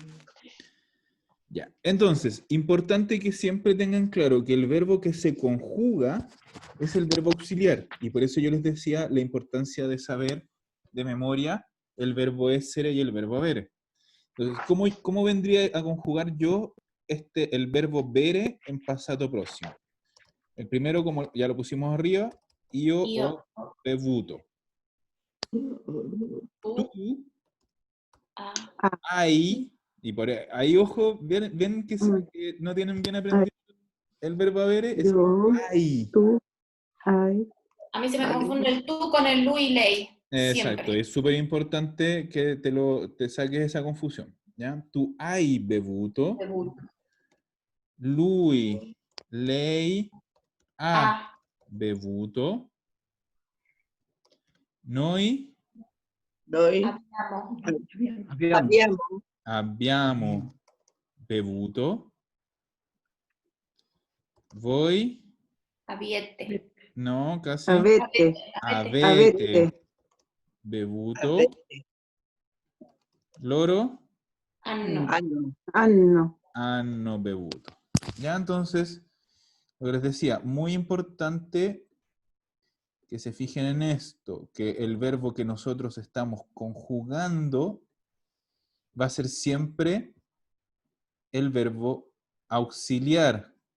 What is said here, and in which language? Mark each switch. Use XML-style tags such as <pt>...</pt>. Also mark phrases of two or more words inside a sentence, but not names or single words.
<es>Ya, entonces, importante que siempre tengan claro que el verbo que se conjuga es el verbo auxiliar. Y por eso yo les decía la importancia de saber de memoria el verbo essere y el verbo avere. Entonces, ¿cómo vendría a conjugar yo el verbo vere en pasado próximo? El primero, como ya lo pusimos arriba,</es> <it>io Io. ho bevuto.</it> <es>Tú Ah, hay, y por ahí, ojo, ven que, que no tienen bien aprendido el verbo avere, es Yo, hay. tú, hay. a mí se me confunde el tú con el lu y lei. Exacto, Siempre. es súper importante que te saques esa confusión.</es> <it>¿Ya? Tu hai bevuto, Bevuto. lui, lei ha Ah, bevuto, noi Noi abbiamo.</it> <es>Habíamos.</es> <it>abbiamo bevuto, voi Abiete.</it> <es>no, casi</es> <it>avete, Abete. avete bevuto, loro Hanno. hanno. hanno bevuto.</it> <es>Ya, entonces, lo que les decía, muy importante que se fijen en esto, que el verbo que nosotros estamos conjugando va a ser siempre el verbo auxiliar.</es>